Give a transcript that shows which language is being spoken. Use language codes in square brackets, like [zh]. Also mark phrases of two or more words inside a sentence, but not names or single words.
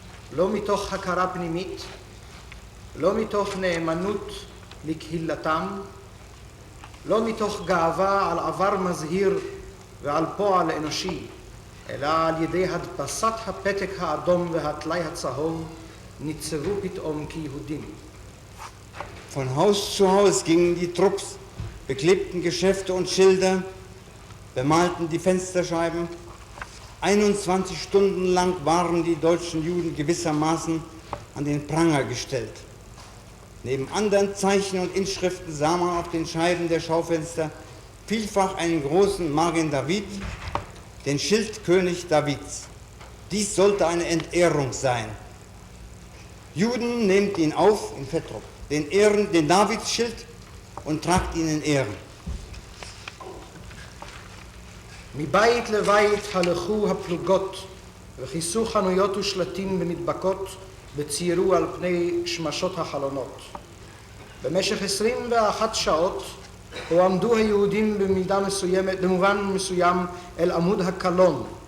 [he] לא מתוך הכרה פנימית, לא מתוך נאמנות לקהילתם, לא מתוך גאווה על עבר מזהיר ועל פועל אנושי, אלא על ידי הדפסת הפתק האדום והטלאי הצהוב ניצבו פתאום כיהודים. [de] Von Haus zu Haus gingen die Trupps, beklebten Geschäfte und Schilder, bemalten die Fensterscheiben. 21 Stunden lang waren die deutschen Juden gewissermaßen an den Pranger gestellt. Neben anderen Zeichen und Inschriften sah man auf den Scheiben der Schaufenster vielfach einen großen [he] Magen David, [de] den Schildkönig Davids. Dies sollte eine Entehrung sein. Juden nehmt ihn auf, in Fettrop, den Davidsschild und tragt ihn in Ehren. [he] מבית לבית הלכו הפלוגות וכיסו חנויות ושלטים במדבקות וציירו על פני שמשות החלונות. במשך 21 שעות הועמדו היהודים במובן מסוים אל עמוד הקלון.